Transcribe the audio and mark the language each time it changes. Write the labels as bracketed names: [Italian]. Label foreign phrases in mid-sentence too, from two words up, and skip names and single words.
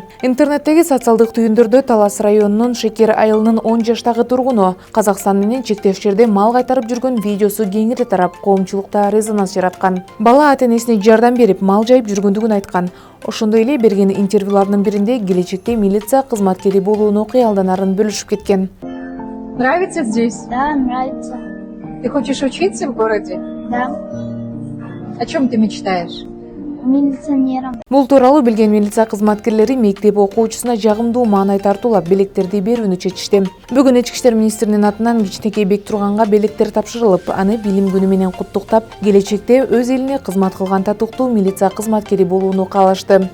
[Kyrgyz] Интернеттеги социалдык түйүндөрдө Талас районунун Шекер айылынын 10 жаштагы тургуну Казакстан менен чектеш жерде мал кайтарып жүргөн видеосу кеңири тарап, коомчулукта резонанс жараткан. Бала ата-энесине жардам берип, мал жайып жүргөндүгүн айткан. Ошондой эле берген интервьюларынын биринде келечекте милиция кызматкери болууну кыялданарын бөлүшүп кеткен. [Russian] Нравится здесь? Да, нравится. Ты хочешь учиться в городе? Да. О чем ты мечтаешь? Милиционером. [Kyrgyz] Бул тууралуу билген милиция кызматкерлери мектеп окуучусуна жагымдуу маанай тартуулап белектерди берүүнү чечишти. Бүгүн Ички иштер министринин атынан кичинекей Бектурганга белектер тапшырылып, аны билим күнү менен куттуктап, келечекте өз элине кызмат кылган татыктуу милиция кызматкери болууну каалашты.